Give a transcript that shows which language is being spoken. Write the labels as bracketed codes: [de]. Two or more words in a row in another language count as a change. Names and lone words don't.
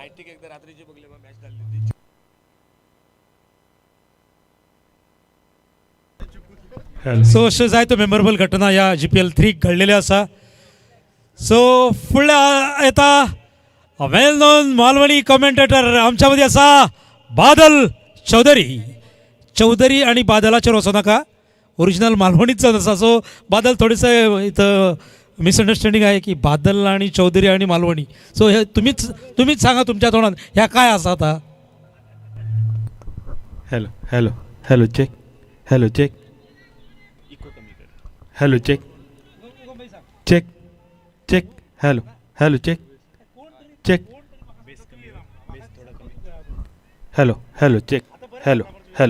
[kok] सो अश्यो जायत्यो मेमोरेबल घटना ह्या GPL 3 घडलेल्यो आसा। सो फुडल्या येता [en] well known [kok] मालवणी कॉमेंटेटर आमच्या मदीं आसा बादल चौधरी आनी बादलाचेर वचो नाका, ओरिजिनल मालवणीच जावन आसा। [mr] सो बादल थोडेसं इथं मिसअंडरस्टँडींग आहे की बादल आणि चौधरी आणि मालवणी। सो हे तुम्हीच सांगा तुमच्या तोंडात ह्या काय आसा आता। [en] hello check hello check hello check hello